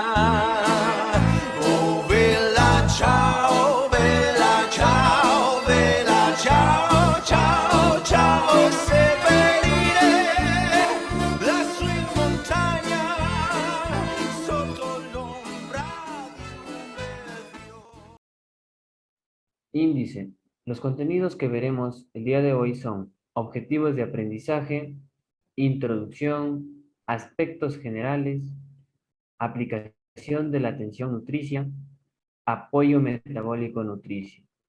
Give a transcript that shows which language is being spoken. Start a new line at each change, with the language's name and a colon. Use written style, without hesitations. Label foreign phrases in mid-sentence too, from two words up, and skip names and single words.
Italian: Oh vela ciao, vela ciao, vela ciao, ciao, ciao. Seppellire lassù in montagna sotto l'ombra di un bel fiore.
Spanish: Índice. Los contenidos que veremos el día de hoy son objetivos de aprendizaje, introducción, aspectos generales, aplicación de la atención nutricia, apoyo metabólico nutricio.